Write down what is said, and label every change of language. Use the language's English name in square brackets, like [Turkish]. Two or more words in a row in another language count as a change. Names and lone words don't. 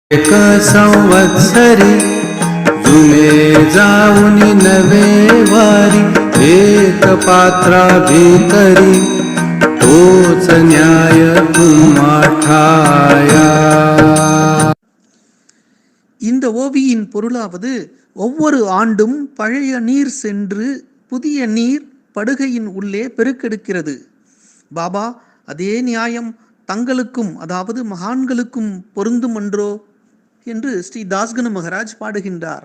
[Marathi] एक संवत्सरी जुने जाऊनी नवे वारी एक पात्रा भीतरी तोच न्याय तुम्हा ठाया. [Tamil] இந்த ஓவியின் பொருளாவது, ஒவ்வொரு ஆண்டும் பழைய நீர் சென்று புதிய நீர் படுகையின் உள்ளே பெருக்கெடுக்கிறது. பாபா, அதே நியாயம் தங்களுக்கும், அதாவது மகான்களுக்கும் பொருந்தும் அன்றோ என்று ஸ்ரீ தாஸ்கனு மகராஜ் பாடுகின்றார்.